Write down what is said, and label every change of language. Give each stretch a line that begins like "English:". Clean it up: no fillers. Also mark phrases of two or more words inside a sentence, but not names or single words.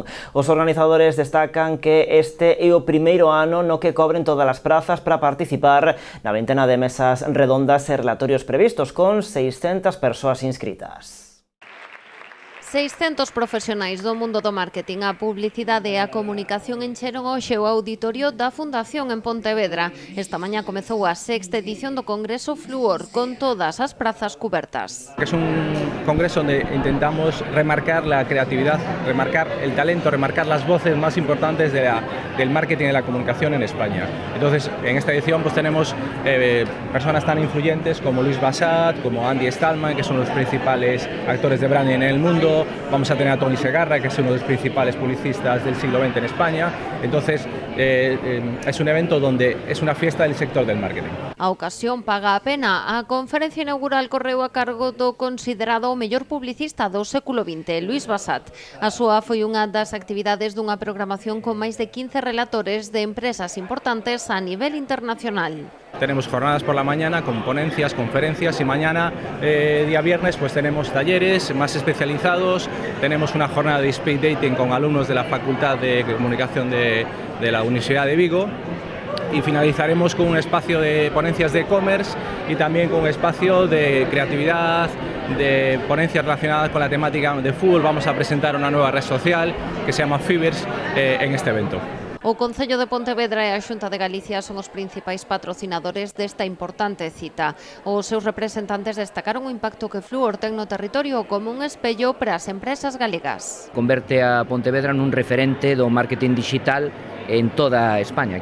Galician: Os organizadores destacan que este é o primeiro ano no que cobren todas as prazas para participar na ventena de mesas redondas e relatorios previstos, con 600 persoas inscritas. 600 profesionais do mundo do marketing, a publicidade e a comunicación encheron hoxe o auditorio da Fundación en Pontevedra. Esta mañá comezou a sexta edición do Congreso Fluor, con todas as prazas cubertas.
Spanish: Es un congreso donde intentamos remarcar la creatividad, remarcar el talento, remarcar las voces más importantes del marketing y de la comunicación en España. Entonces, en esta edición pues tenemos personas tan influyentes como Luis Bassat, como Andy Stallman, que son los principales actores de branding en el mundo. Vamos a tener a Tony Segarra, que es uno de los principales publicistas del siglo XX en España. Entonces, es un evento donde es una fiesta del sector del marketing.
Galician: A ocasión paga a pena. A conferencia inaugural correu a cargo do considerado o mellor publicista do século XX, Luis Bassat. A súa foi unha das actividades dunha programación con máis de 15 relatores de empresas importantes a nivel internacional.
Spanish: Tenemos jornadas por la mañana con ponencias, conferencias, y mañana, día viernes, pues tenemos talleres más especializados. Tenemos una jornada de
English: speed dating
Spanish: con alumnos de la Facultad de Comunicación de la Universidad de Vigo. Y finalizaremos con un espacio de ponencias de e-commerce y también con un espacio de creatividad, de ponencias relacionadas con la temática de fútbol. Vamos a presentar una nueva red social que se llama Fibers en este evento.
Galician: O Concello de Pontevedra e a Xunta de Galicia son os principais patrocinadores desta importante cita. Os seus representantes destacaron o impacto que Fluor ten no territorio como un espello para as empresas galegas. Converte a Pontevedra nun referente do marketing digital en toda España.